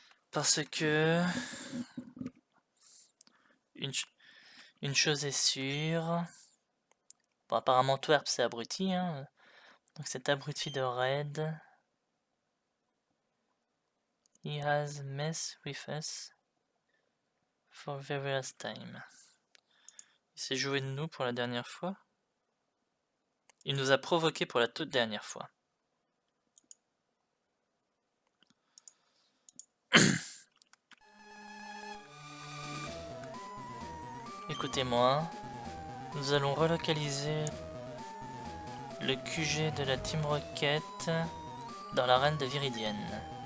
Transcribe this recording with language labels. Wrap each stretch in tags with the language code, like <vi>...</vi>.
<fr>Parce que... Une chose est sûre... Bon, apparemment, Twerp, c'est abruti, hein. Donc cet abruti de Red...</fr> <en>He has messed with us for very last time.</en> <fr>Il s'est joué de nous pour la dernière fois. Il nous a provoqué pour la toute dernière fois. Écoutez-moi, nous allons relocaliser le QG de la Team Rocket dans l'arène de Viridienne.</fr>